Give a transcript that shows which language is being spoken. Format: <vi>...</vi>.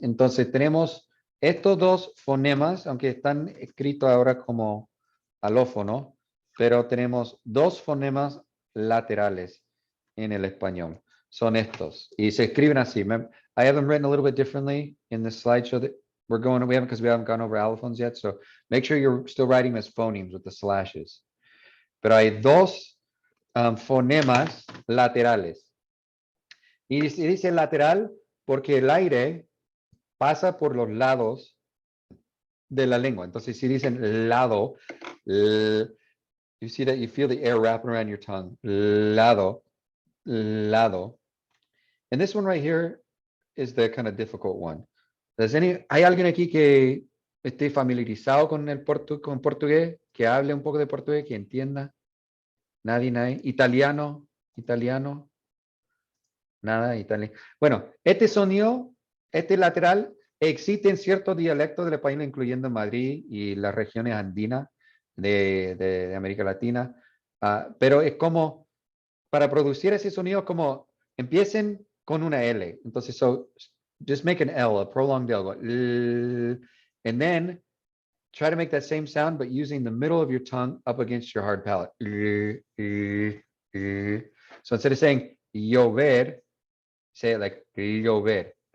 <es>Entonces tenemos estos dos fonemas, aunque están escritos ahora como alófono, pero tenemos dos fonemas laterales en el español. Son estos. Y se escriben así.</es> <en>I have them written a little bit differently in the slideshow that because we haven't gone over allophones yet. So make sure you're still writing as phonemes with the slashes.</en> <es>Pero hay dos fonemas laterales. Y dice lateral porque el aire pasa por los lados de la lengua. Entonces, si dicen lado,</es> <en>you see that you feel the air wrapping around your tongue.</en> <es>Lado, lado.</es> <en>And this one right here is the kind of difficult one.</en> <es>¿Hay alguien aquí que esté familiarizado con con portugués, que hable un poco de portugués, que entienda? Nadie. Italiano. Nada, italiano. Bueno, este sonido, este lateral, existe en ciertos dialectos del español, incluyendo Madrid y las regiones andinas de América Latina. Pero es como, para producir ese sonido, como empiecen con una L. Entonces,</es> <en>just make an L, a prolonged L. Go, and then try to make that same sound, but using the middle of your tongue up against your hard palate. So instead of saying llover, say it like llover.</en>